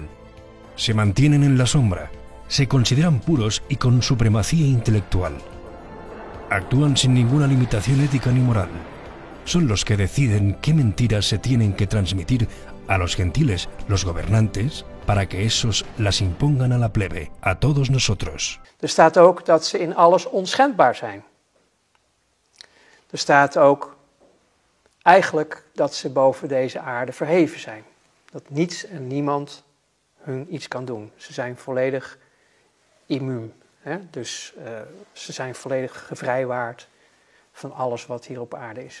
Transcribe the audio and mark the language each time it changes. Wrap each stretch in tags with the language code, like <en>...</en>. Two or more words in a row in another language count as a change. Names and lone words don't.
<es>Se mantienen en la sombra, se consideran puros y con supremacía intelectual. Actúan sin ninguna limitación ética ni moral. Son los que deciden qué mentiras se tienen que transmitir a los gentiles, los gobernantes, para que esos las impongan a la plebe, a todos nosotros.</es> <nl>Staat ook dat ze in alles onschendbaar zijn. Staat ook eigenlijk dat ze boven deze aarde verheven zijn. Dat niets en niemand hun iets kan doen. Ze zijn volledig immuun. Dus ze zijn volledig gevrijwaard van alles wat hier op aarde is.</nl>